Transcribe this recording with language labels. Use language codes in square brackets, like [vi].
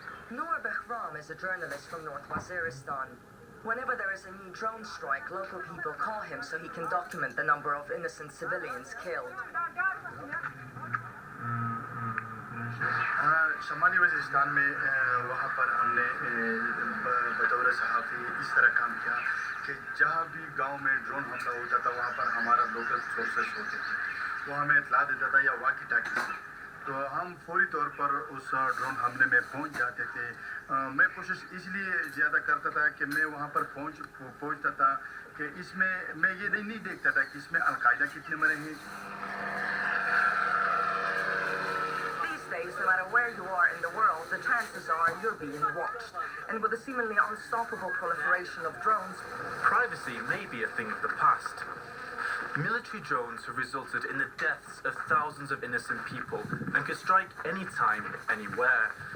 [en] Noor Behram is a journalist from North Waziristan. Whenever there is a new drone strike, local people call him so he can document the number of innocent civilians killed. [hi] शमाली Waziristan में वहाँ पर हमने बतौर सहाफ़ी इस तरह काम किया कि जहाँ भी गांव में ड्रोन हमला होता था वहाँ पर हमारा लोकल सोर्सेस होते थे, वो हमें इत्तला देता था या वाकी टाकी से, तो हम फौरी तौर पर उस ड्रोन हमले में पहुँच जाते थे। मैं कोशिश इसलिए ज़्यादा करता था कि मैं वहाँ पर पहुँचता था कि इसमें मैं ये नहीं देखता था कि इसमें अलकायदा कितने मरे हैं। [en] No matter where you are in the world, the chances are you're being watched. And with the seemingly unstoppable proliferation of drones, privacy may be a thing of the past. Military drones have resulted in the deaths of thousands of innocent people and can strike anytime, anywhere.